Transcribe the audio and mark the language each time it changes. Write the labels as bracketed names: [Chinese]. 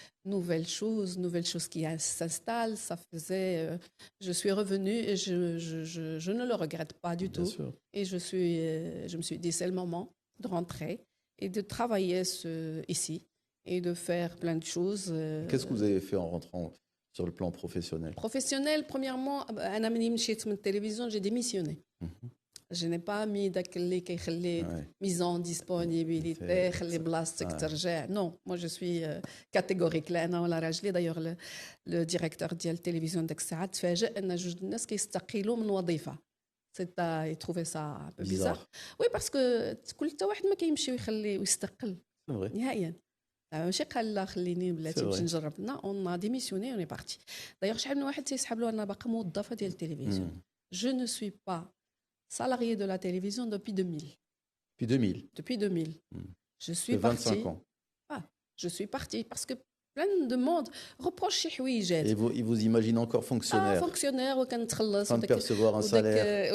[French] Nouvelles choses qui s'installent. Ça faisait... je suis revenue et je ne le regrette pas du tout. Sûr. Et je me suis dit, c'est le moment de rentrer et de travailler ici et de faire plein de choses. Qu'est-ce que vous avez fait en rentrant sur le plan professionnel? Professionnel, premièrement, [Arabic] أنا مني مشيت من التلفزيون, [French] j'ai démissionné. Je n'ai pas mis [Arabic] داك اللي كيخلي [French] mise en disponibilité, [Arabic] خلي بلاصتك ترجع. [French] Non, moi je suis catégorique. [Arabic] لا أنا ولا راجلي. [French] D'ailleurs le directeur [Arabic] ديال التلفزيون [French] داك الساعة [Arabic] تفاجأ أن جوج الناس كيستقيلوا من وظيفة. [French] Il trouvait ça un peu bizarre. Oui, parce que [Arabic] كل حتى واحد ما كيمشي ويخلي ويستقل نهائيا. ماشي قال لا خليني بلاتي باش نجرب. [French] On a démissionné, on est parti. [Arabic] D'ailleurs شحال من واحد تيسحب له أنا باقا موظفة ديال التلفزيون. [French] Je ne suis pas salariée de la télévision depuis 2000. Depuis 2000. Depuis 2000. Je suis 25 partie. ans. Je suis partie parce que plein de monde reproche شي حويجات. Et vous imaginez encore fonctionnaire. Fonctionnaire [Arabic] وكنتخلص [French] sans percevoir un salaire.